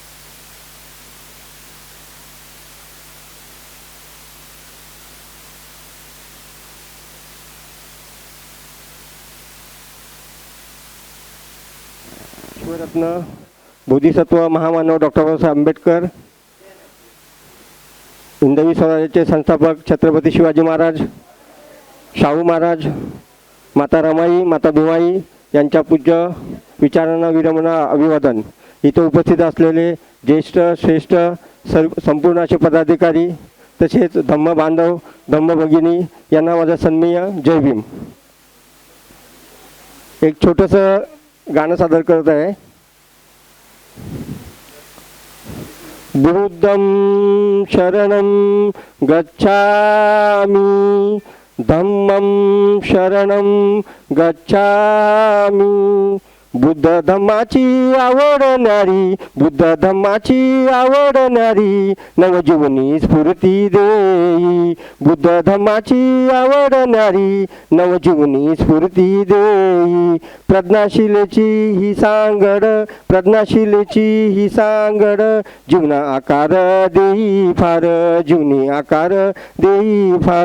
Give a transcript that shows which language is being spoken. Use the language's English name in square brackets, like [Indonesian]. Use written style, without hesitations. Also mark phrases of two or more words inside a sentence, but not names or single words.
[Marathi] शिवरत्न बोधिसत्व महामानव डॉक्टर बाबासाहेब आंबेडकर, हिंदवी स्वराज्याचे संस्थापक छत्रपती शिवाजी महाराज, शाहू महाराज, माता रमाई, माता भीमाई यांच्या पूज्य विचारांना विरमणा अभिवादन. इथं उपस्थित असलेले ज्येष्ठ श्रेष्ठ संपूर्ण असे पदाधिकारी तसेच धम्म बांधव, धम्म भगिनी यांना माझा सन्मीय जय भीम. एक छोटंसं गाणं सादर करत आहे. [Pali] बुद्धं शरणं गच्छामि, धम्मं शरणं गच्छामि. [Marathi] बुद्ध धम्माची आवडणारी, बुद्ध धम्माची आवडणारी नवजीवनी स्फूर्ती देई. बुद्ध धम्माची आवडणारी नवजीवनी स्फूर्ती देई. प्रज्ञाशीलेची ही सांगड, प्रज्ञाशीलेची ही सांगड जीवना आकार देई फार, जीवनी आकार देई फार.